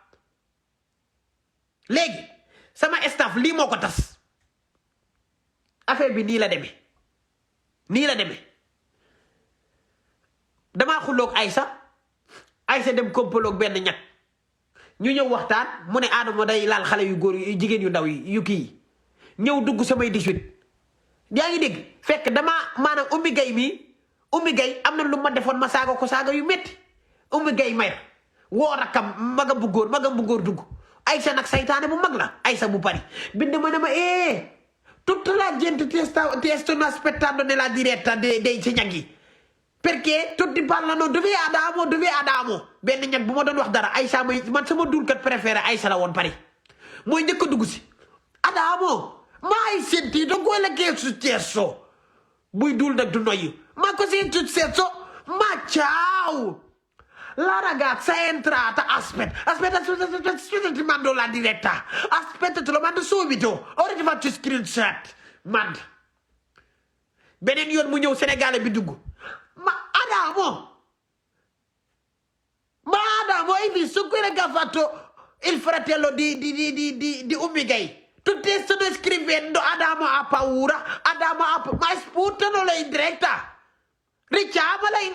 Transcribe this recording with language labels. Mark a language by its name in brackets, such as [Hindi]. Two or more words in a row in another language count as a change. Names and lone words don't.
[Wolof] léegi sama staff lii moo ko tas affaire bi nii la demee damaa xulloog Aïssa dem kompaloog benn ñag ñu ñëw waxtaan mu ne Adamo day laal xale yu góor yu jigéen yu ndaw yi yu kii ñëw dugg samay 18 yaa ngi dégg fekk maanaam Oumy Gaye am na lu ma defoon ma saaga ko saaga yu métti Oumy Gaye mayr woo rakkam magam bu góor dugg Aïssa nag saytaane bu mag la Aïssa bu pari bind ma ne ma [Italian] tutta la gente ti stanno aspettando nella diretta dei [Wolof] si ñag yi perché [Italian] tutti parlano dove Adamo [Wolof] benn ñag bu ma doon wax dara Aïssa man sama dulkat préféré Aïssa la woon pari mooy njëkk a dugg si [Italian] Adamo mai sentito quello che è successo [Wolof] buy dul nag du noyyi [Italian] ma cosa è successo ma ciao la ragazza è entrata aspetta ti mando la diretta aspetta te lo mando subito ora ti faccio screenshot [Wolof] mand beneen yoon mu ñëw Sénégal bi dugg ma [Italian] Adamo hai visto quello che ha fatto il fratello di Oumy Gaye tutti stanno scrivendo Adamo ha paura ma sputano in diretta richiamala in